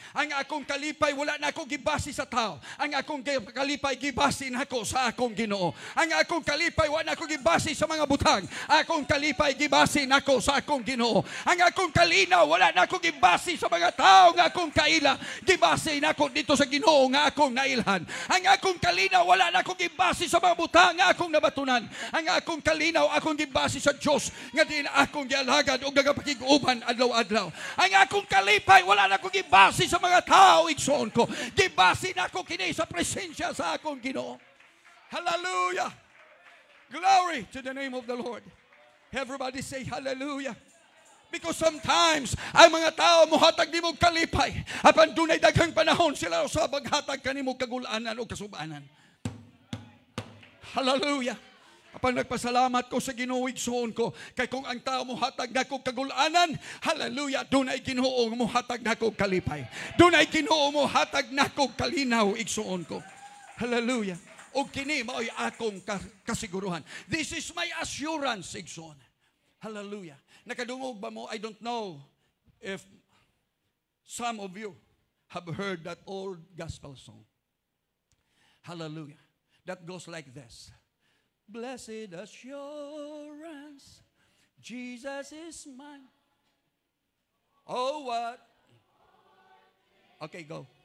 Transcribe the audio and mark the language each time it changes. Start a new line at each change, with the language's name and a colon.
Cebuano: Ang akong kalipay wala na akong gibasi sa tao. Ang akong kalipay gibasi na ako sa akong Ginoo. Ang akong kalipay wala na akong gibasi sa mga butang. Akong kalipay gibasi na ako sa akong Ginoo. Ang akong kalinaw wala na akong gibasi sa mga tao nga akong kaila. Gibasi na ako dito sa Ginoo nga akong nailhan. Ang akong kalinaw wala na akong gibasi sa mga butang nga akong nabatunan. Ang akong kalinaw akong gibasi sa Dios nga na akong gialagad o gagapakiguban adlaw-adlaw. Ang akong kalipay wala na akong gibasi sa mga tao igsoon ko. Gibasi na ako kini sa presensya sa akong Ginoo. Hallelujah.
English: Glory to the name of the Lord. Everybody say hallelujah. Because sometimes
Cebuano: ang mga tao mohatag nimo kalipay apan dunay daghang panahon sila sa paghatag kanimo kagulanan o kasubanan. Hallelujah. Apan nagpasalamat ko sa Ginoo igsoon ko, kay kung ang tao mo hatag nako kagulanan, hallelujah, doon ay Ginoo mo hatag nako kalipay. Doon ay Ginoo mo hatag nako kalinaw igsoon ko. Hallelujah. O kini mao'y akong kasiguruhan.
English: This is my assurance, igsoon. Hallelujah.
Cebuano: Nakadungog ba mo?
English: I don't know if some of you have heard that old gospel song. Hallelujah. That goes like this. Blessed assurance, Jesus is mine. Oh, what? Okay, go.